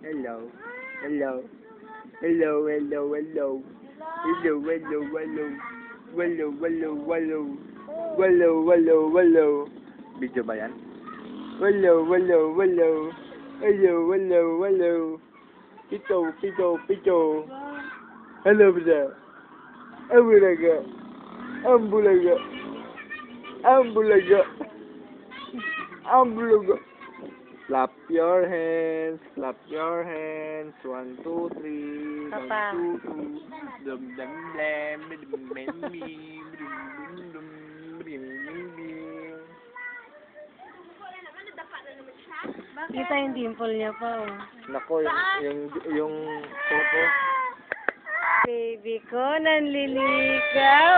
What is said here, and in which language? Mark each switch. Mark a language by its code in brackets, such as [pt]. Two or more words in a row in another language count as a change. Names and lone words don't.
[en] hello. Hello. Hello, hello, hello. Hello, hello, hello. Hello, hello, hello. Hello, hello, hello. [tl] Video ba yan? [en] Hello, hello, hello. Hello, hello, hello. [tl] Pito, pito, pito. [en] Hello, sir. Ambulaga. Ambulaga. Ambulaga. Ambulaga. Clap your hands. Clap your hands. 1, 2, 3. Papa. 1, 2, 2. Dum dum dum. Dum dum dum. Dum bim bim bim. [tl] Kita yung dimple niya pa, oh. Nako, yung photo. Baby ko, nanliligaw.